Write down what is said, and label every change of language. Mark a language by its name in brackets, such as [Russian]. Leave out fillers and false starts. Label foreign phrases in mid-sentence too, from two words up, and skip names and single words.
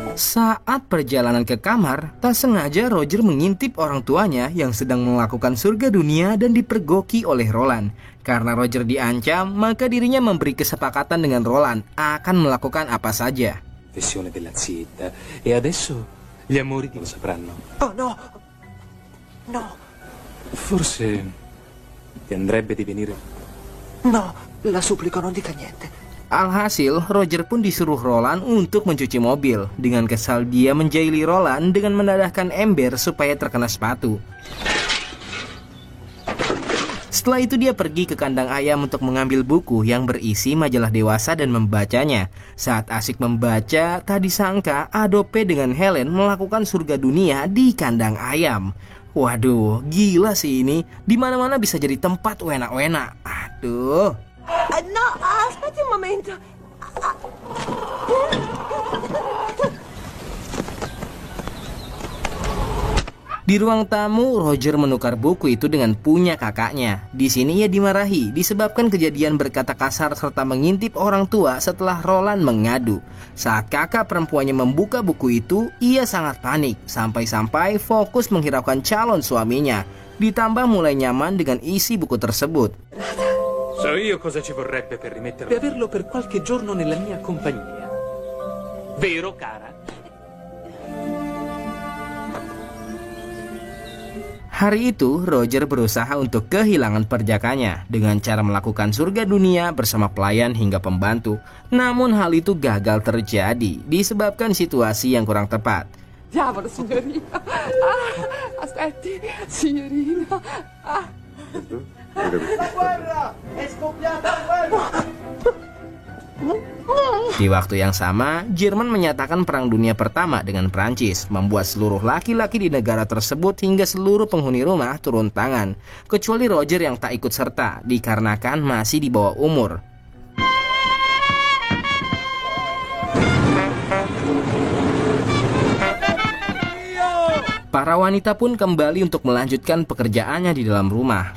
[Indonesian] Saat perjalanan ke kamar, tak sengaja Roger mengintip orang tuanya yang sedang melakukan surga dunia dan dipergoki oleh Roland. Karena Roger diancam, maka dirinya memberi kesepakatan dengan Roland akan melakukan apa saja. [Italian] Confessione della zietta. E adesso gli amori lo sapranno. Oh no! No! Forse ti andrebbe di venire. No! La supplico, non dica niente. [Indonesian] Alhasil, Roger pun disuruh Roland untuk mencuci mobil. Dengan kesal dia menjahili Roland dengan mendadahkan ember supaya terkena sepatu. Setelah itu dia pergi ke kandang ayam untuk mengambil buku yang berisi majalah dewasa dan membacanya. Saat asik membaca, tak disangka Adobe dengan Helen melakukan surga dunia di kandang ayam. Waduh, gila sih ini. Di mana-mana bisa jadi tempat wena-wena. Aduh. [Italian] No, aspetti un momento. [Indonesian] Di ruang tamu, Roger menukar buku itu dengan punya kakaknya. Di sini ia dimarahi disebabkan kejadian berkata kasar serta mengintip orang tua setelah Roland mengadu. Saat kakak perempuannya membuka buku itu, ia sangat panik sampai-sampai fokus menghiraukan calon suaminya. Ditambah mulai nyaman dengan isi buku tersebut. [Italian] So io cosa ci vorrebbe per rimetterlo e averlo per qualche giorno nella mia compagnia. Vero, cara? [Indonesian] Hari itu, Roger berusaha untuk kehilangan perjakanya dengan cara melakukan surga dunia bersama pelayan hingga pembantu. Namun hal itu gagal terjadi disebabkan situasi yang kurang tepat. [Italian] Diavolo, signorina. Aspetti, signorina. [Indonesian] Di waktu yang sama, Jerman menyatakan Perang Dunia Pertama dengan Prancis, membuat seluruh laki-laki di negara tersebut hingga seluruh penghuni rumah turun tangan, kecuali Roger yang tak ikut serta dikarenakan masih di bawah umur. Para wanita pun kembali untuk melanjutkan pekerjaannya di dalam rumah.